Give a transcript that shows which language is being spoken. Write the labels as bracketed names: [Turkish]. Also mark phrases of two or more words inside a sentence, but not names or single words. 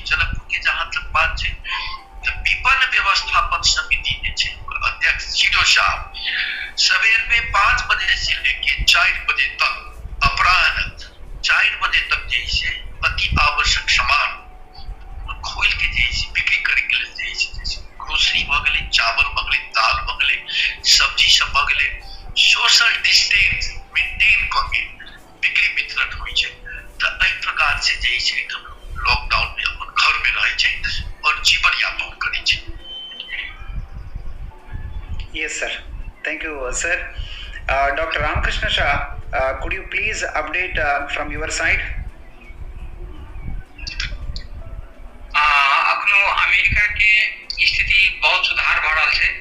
[Maithili] जनकपुर के जहां तक बात छै तो विपन्न व्यवस्थापन समिति जे छै अध्यक्ष जीरो साहब सवेर में 5 बजे से लेके 4 बजे तक अपराह्न 4 बजे तक जे छै अति आवश्यक सामान खोल के जे छै बिक्री करे के लेल जे छै ग्रोसरी भ गेलै चावल भ गेलै दाल भ गेलै सब्जी सब भ गेलै [English] social distance maintain [Maithili] करके बिक्री वितरण होय छै। तो एहि प्रकार से जे छै लॉकडाउन में अपन घर में रहे छै और जीवन यापन करे छै। [English] Yes sir. Thank you sir. Dr. Ramakrishna Shah, could you please update from your side? [Maithili] अखनो अमेरिका के स्थिति बहुत सुधार भ रहल